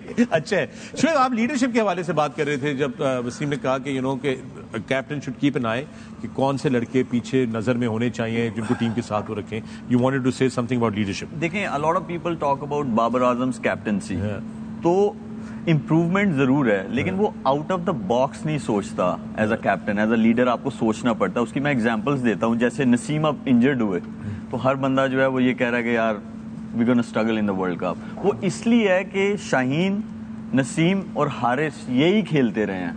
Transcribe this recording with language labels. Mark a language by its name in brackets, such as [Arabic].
[Urdu] اچھا ہے شعیب, آپ لیڈرشپ کے حوالے سے بات کر رہے تھے جب وسیم نے کہا کہ یو نو کہ [English] captain should keep an eye, [Urdu] کہ کون سے لڑکے پیچھے نظر میں ہونے چاہیے جن کو ٹیم کے ساتھ وہ رکھیں. [English] You wanted to say something about leadership. دیکھیں, a lot of people talk about Babar Azam's captaincy. [Urdu] تو امپروومنٹ ضرور ہے, لیکن وہ [English] out of the box [Urdu] نہیں سوچتا. [English] as a captain, as a leader [Urdu] آپ کو سوچنا پڑتا ہے. اس کی میں ایگزامپلس دیتا ہوں. جیسے نسیم اب انجرڈ ہوئے تو ہر بندہ جو ہے وہ یہ کہہ رہا ہے کہ یار [English] We gonna struggle in the world cup. [Urdu] وہ اس لیے ہے کہ شاہین, نسیم اور حارث یہی کھیلتے رہے ہیں.